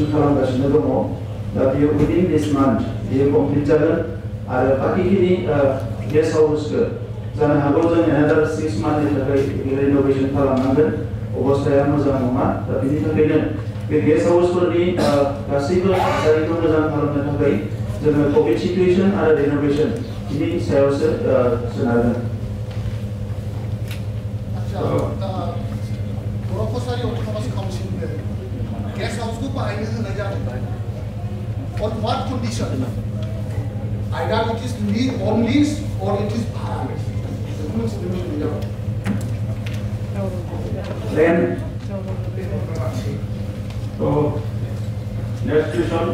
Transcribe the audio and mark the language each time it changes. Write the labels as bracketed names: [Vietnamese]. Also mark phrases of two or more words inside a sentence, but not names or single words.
[Bodo] खालामगासिनो दङ दा बेयो [English] within this month [Bodo] बेयो कमप्लिट जागोन आरो बाकिखिनि गेस्ट हाउसखौ जानो हागौ जों एनादार 6 मान्थनि थाखाय रिनोभेसन खालामनांगोन अबस्थाया मोजां नङा दा बेनि थाखायनो बे गेस्ट हाउसफोरनि गासैबो थासारिखौ मोजां खालामनो थाखाय जोङो [English] covid situation [Bodo] आरो रिनोभेसन बिनि सायावसो सोनारगोन बर' कसारि अट'नमास काउन्सिलनो गेस्ट हाउसखौ बाहायनो होनाय जादों [English] on what condition either it is on lease or it is [Bodo] भाड़ा [English] Then, So, next question.